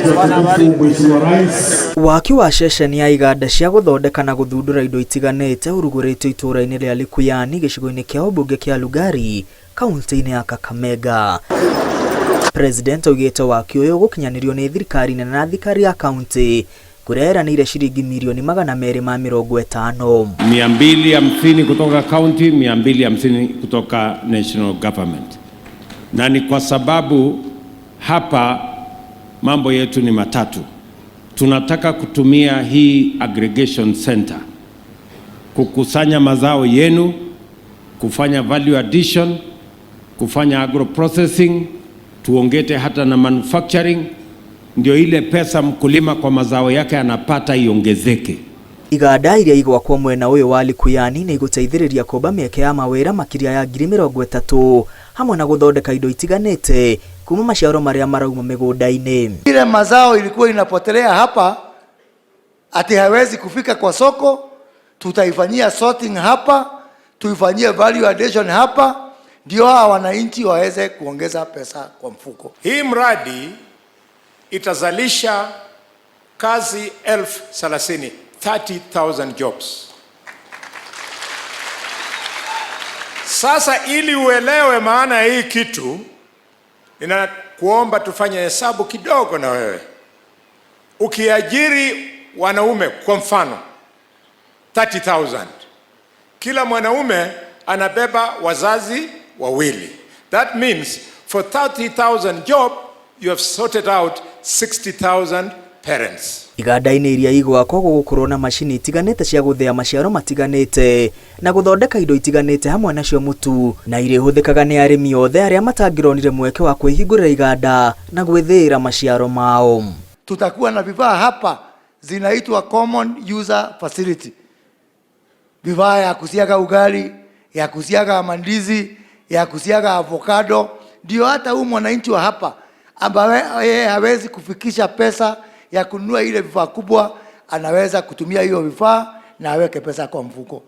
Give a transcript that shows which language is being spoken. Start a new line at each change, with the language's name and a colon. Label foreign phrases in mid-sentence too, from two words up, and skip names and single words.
Kikuyu: Waaki wa ceceni ya iganda cia gũthondeka na gũthundũra indo itiganĩte ũrugũrĩtio itũũra-inĩ rĩa Likuyani gĩcigo-inĩ kĩa ũmbunge kĩa Lugari, kaunti-inĩ ya Kakamega. President oigĩte waaki ũyũ gũkinyanĩrio nĩ thirikari nene na thirikari ya kaunti kũrĩa eranĩire shilingi milioni 250.
Swahili: 250 kutoka county, 250 kutoka
English: national government.
Swahili: Na ni kwa sababu hapa mambo yetu ni matatu. Tunataka kutumia hii
English: aggregation center
Swahili: kukusanya mazao yenu, kufanya
English: value addition,
Swahili: kufanya
English: agro processing,
Swahili: tuongete hata na manufacturing, ndio ile pesa mkulima kwa mazao yake anapata iongezeke.
Kikuyu: Iganda ĩrĩa igwakwo mwena ũyũ wa Likuyani nĩ igũteithĩrĩria kũmba mĩeke ya mawĩra makĩria ya 30,000 hamwe na gũthondeka indo itiganĩte kuma maciaro marĩa marauma mĩgũnda-inĩ.
Swahili: Ile mazao ilikuwa inapotelea hapa ati hawezi kufika kwa soko, tutaifanyia sorting hapa, tuifanyie
English: value addition
Swahili: hapa, ndio hawa wananchi waweze kuongeza pesa kwa mfuko. Hii mradi itazalisha kazi 30,000 jobs. Sasa ili uelewe maana ya hii kitu, ninakuomba tufanye hesabu kidogo na wewe. Ukiajiri wanaume kwa mfano 30,000, kila mwanaume anabeba wazazi wawili.
English: That means for 30,000 job you have sorted out 60,000 parents.
Kikuyu: Iganda-inĩ iria igwakwo gũgũkorwo na macini itiganĩte cia gũthĩa maciaro matiganĩte na gũthondeka indo itiganĩte hamwe nacio mũtu, na iria ihũthĩkaga nĩ arĩmi othe arĩa matangĩronire mweke wa kwĩhingũrĩra iganda na gwĩthĩĩra maciaro mao.
Swahili: Tutakuwa na vifaa hapa zinaitwa
English: common user facility.
Swahili: Vifaa ya kusiaga ugali, ya kusiaga mandizi, ya kusiaga avocado, ndio hata huyu mwananchi wa hapa ambaye yeye hawezi kufikisha pesa ya kununua ile vifaa kubwa, anaweza kutumia hiyo vifaa na aweke pesa kwa mfuko.